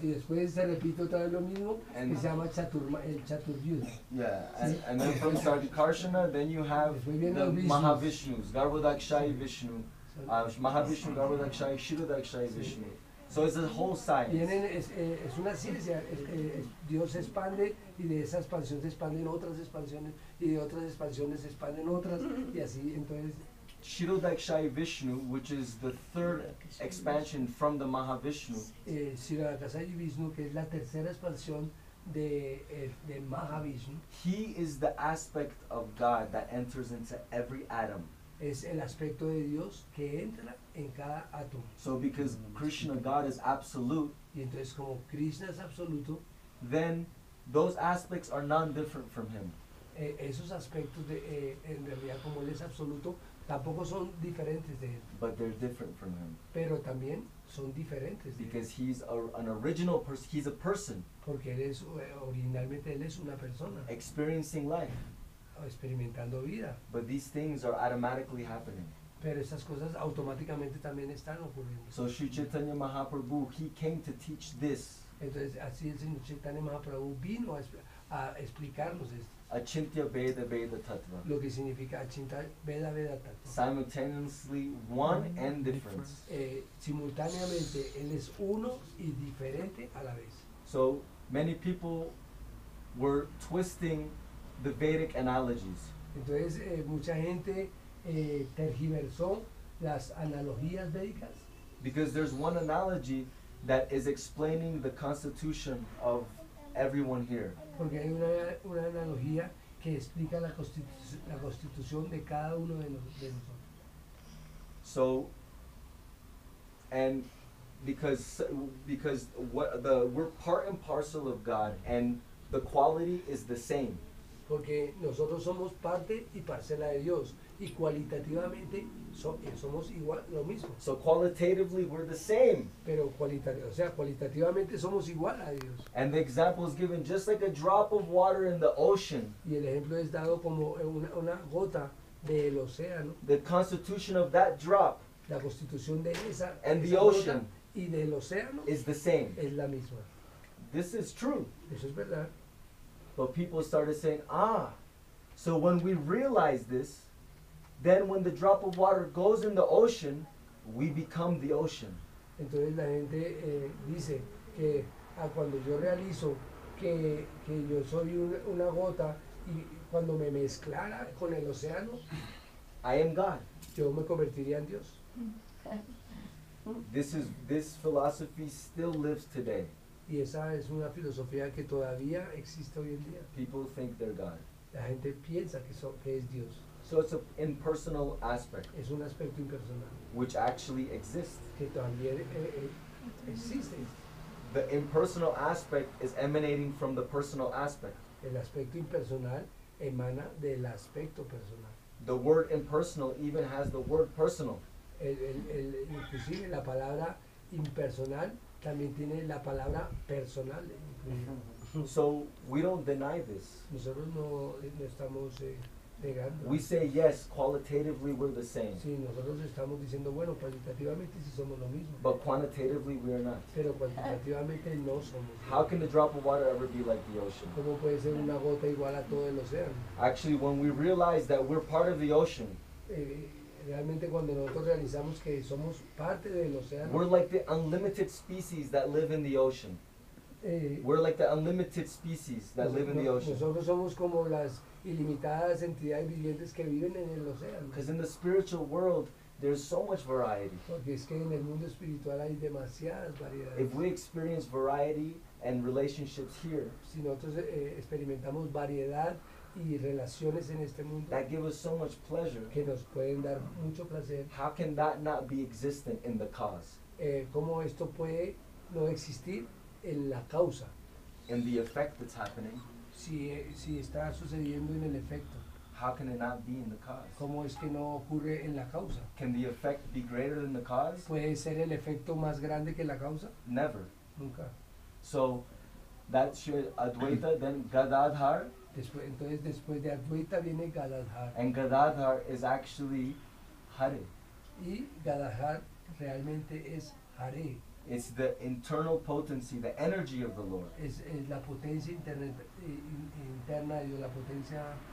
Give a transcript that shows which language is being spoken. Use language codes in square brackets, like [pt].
[es] Y después se repite otra vez lo mismo que [en] And- [es] se llama el Chaturyuda. [en] Yeah, and then from Sankarsana, then you have [es] Después vienen [en] the [es] los Vishnus. [en] Mahavishnus, Garbhodakshai Vishnu, Mahavishnu, Garbhodakshai, Kshirodakshai Vishnu. So it's a whole science. [es] Es una ciencia, Dios se expande y de esa expansión se expanden otras expansiones y de otras expansiones se expanden otras y así, entonces [en] Kshirodakshai Vishnu, which is the third expansion from the Mahavishnu, [es] Siddhakasa y Vishnu, que es la tercera expansión de Mahavishnu, [en] he is the aspect of God that enters into every atom. [es] es el aspecto de Dios que entra en cada átomo. [en] So because Krishna, God, is absolute, [es] Y entonces como Krishna es absoluto, [en] then those aspects are non-different from him. [es] Esos aspectos en realidad como Él es absoluto, tampoco son diferentes de Él, [en] But they're different from him. [es] pero también son diferentes de Él, [en] Because he's an original person, he's a person [es] porque Él es, originalmente Él es una persona, [en] experiencing life. [es] experimentando vida, [en] But these things are automatically happening. [es] pero esas cosas automáticamente también están ocurriendo. [en] So Sri Chaitanya Mahaprabhu, he came to teach this, [es] Entonces así el Señor Chaitanya Mahaprabhu vino a explicarnos esto, [en] Achintya Veda Veda Tattva. [es] lo que significa Achinta Veda Veda Tattva. [en] Simultaneously one and difference. [es] Simultáneamente Él es uno y diferente a la vez. [en] So many people were twisting the Vedic analogies. [es] Entonces mucha gente tergiversó las analogías védicas, [en] Because there's one analogy that is explaining the constitution of everyone here. [es] porque hay una analogía que explica la constitución de cada uno de nosotros. [en] So, and because we're part and parcel of God, and the quality is the same. [es] Porque nosotros somos parte y parcela de Dios y cualitativamente somos igual, lo mismo, [en] So qualitatively we're the same. [es] pero cualitativamente somos igual a Dios. [en] And the example is given just like a drop of water in the ocean. [es] Y el ejemplo es dado como una gota del océano, [en] The constitution of that drop [es] la constitución de esa [en] And the [es] esa gota [en] ocean [es] y del océano [en] is the same. [es] es la misma. [en] this is true. [es] Eso es verdad. [en] But people started saying, so when we realize this, then when the drop of water goes in the ocean, we become the ocean. [es] Entonces la gente dice que cuando yo realizo que yo soy una gota y cuando me mezclara con el océano, [en] I am God. [es] yo me convertiría en Dios. [en] This philosophy still lives today. [es] Y esa es una filosofía que todavía existe hoy en día. [en] People think they're God. [es] La gente piensa que es Dios. [en] So it's an impersonal aspect, [es] Es un aspecto impersonal [en] which actually exists. [es] que también existe. [en] The impersonal aspect is emanating from the personal aspect. [es] El aspecto impersonal emana del aspecto personal. [en] The word impersonal even has the word personal. [es] Inclusive la palabra impersonal también tiene la palabra personal. [en] So we don't deny this. [es] Nosotros no estamos negando. [en] We say yes, qualitatively we're the same, [es] Sí, nosotros estamos diciendo, bueno, cualitativamente sí somos lo mismo, [en] but quantitatively we are not. [es] pero cuantitativamente no somos. [en] How can the drop of water ever be like the ocean? [es] ¿Cómo puede ser una gota igual a todo el océano? [en] Actually, when we realize that we're part of the ocean, [es] Realmente cuando nosotros realizamos que somos parte del océano, [en] we're like the unlimited species that live in the ocean. We're like the unlimited species that live in the ocean. [es] nosotros somos como las ilimitadas entidades vivientes que viven en el océano. [en] Because in the spiritual world, there's so much variety. [es] Porque es que en el mundo espiritual hay demasiadas variedades. [en] If we experience variety and relationships here, [es] Si nosotros experimentamos variedad y relaciones en este mundo [en] that give us so much pleasure, [es] que nos pueden dar mucho placer, [en] how can that not be existent in the cause, [es] ¿cómo esto puede no existir en la causa? [en] in the effect that's happening? [es] Si está sucediendo en el efecto, [en] How can it not be in the cause? [es] ¿cómo es que no ocurre en la causa? [en] Can the effect be greater than the cause? [es] ¿Puede ser el efecto más grande que la causa? [en] Never. [es] Nunca. [en] So that's Advaita, then Gadadhar, [es] Entonces después de Advaita viene Gadadhar. [en] and Gadadhar is actually Hare. [es] Y Gadadhar realmente es Hare. [en] It's the internal potency, the energy of the Lord. [es] Es la potencia interna de Dios, la potencia